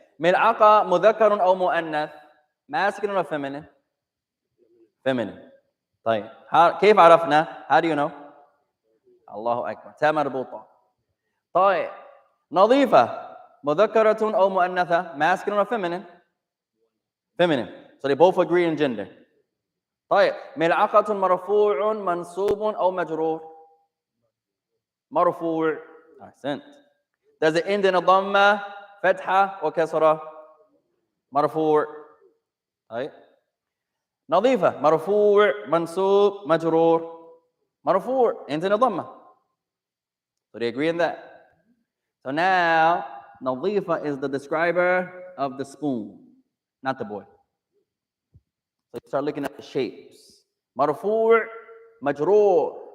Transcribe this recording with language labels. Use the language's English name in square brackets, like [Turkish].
[Arabic] Mil'aqa mudhakkarun aw mu'annath. [English] Masculine or feminine? Feminine. [Arabic] طيب. كيف عرفنا? [English] How do you know? [Arabic] الله أكبر. تاء مربوطة. طيب. نظيفة مذكرة أو مؤنثة. [English] Masculine or feminine? Feminine. So they both agree in gender. [Arabic] طيب. ملعقة مرفوع منصوب أو مجرور. مرفوع. أحسنت. [English] Does it end in a ضمة, فتحة or كسرة? [Arabic] مرفوع. طيب. نظيفة مرفوع منصوب مجرور. [English] مرفوع ends in a ضمة. So they agree in that. So now نظيفة is the describer of the spoon, not the boy. So you start looking at the shapes. [Arabic] مرفوع مجرور.